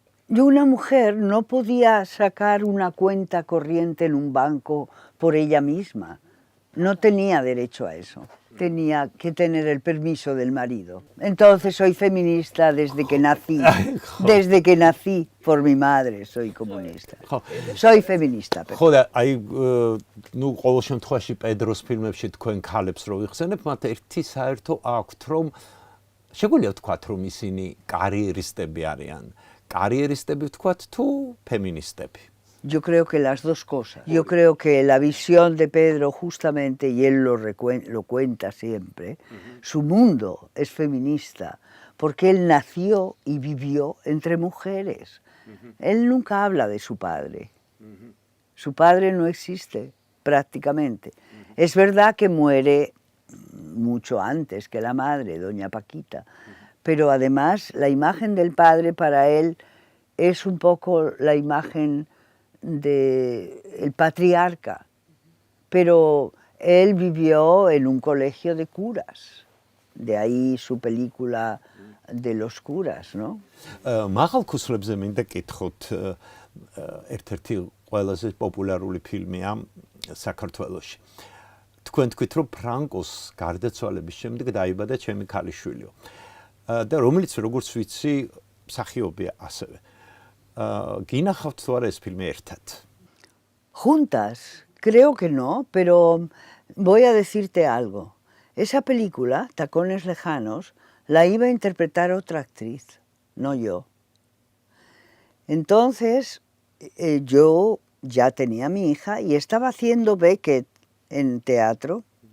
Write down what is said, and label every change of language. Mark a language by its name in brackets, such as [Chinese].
[Spanish] Y una mujer no podía sacar una cuenta corriente en un banco por ella misma. No tenía derecho a eso. Tenía que tener el permiso del marido. Entonces soy feminista desde que nací. Desde que nací por mi madre soy comunista. Soy feminista. [Georgian] ხოდა აი ნუ ყოველ შემთხვევაში პედროს ფილმებში თქვენ ქალებს რო ვიხსენებ, მათ ერთი საერთო აქვთ, რომ შეგვიძლია ვთქვათ, რომ ისინი კარიერისტები arიან. კარიერისტები ვთქვათ თუ ფემინისტები? [Spanish] Yo creo que las dos cosas. Yo creo que la visión de Pedro justamente, y él lo cuenta siempre, su mundo es feminista, porque él nació y vivió entre mujeres. Él nunca habla de su padre. Su padre no existe prácticamente. Es verdad que muere mucho antes que la madre, doña Paquita, pero además la imagen del padre para él es un poco la imagen del patriarca, pero él vivió en un colegio de curas, de ahí su película de los curas, ¿no? [Georgian] მაღალ ქუსლებზე მინდა კითხოთ, ერთ-ერთი ყველაზე პოპულარული ფილმია საქართველოში. თქვენ თქვით, რომ ფრანკოს გარდაცვალების შემდეგ დაიბადა ჩემი ქალიშვილიო. და რომელიც როგორც ვიცი, მსახიობია ასევე. გინახავთ თუ არა ეს ფილმი ერთად? [Spanish] Juntas, creo que no, pero voy a decirte algo. Esa película, Tacones Lejanos, la iba a interpretar otra actriz, no yo. Entonces, yo ya tenía mi hija y estaba haciendo Beckett en teatro.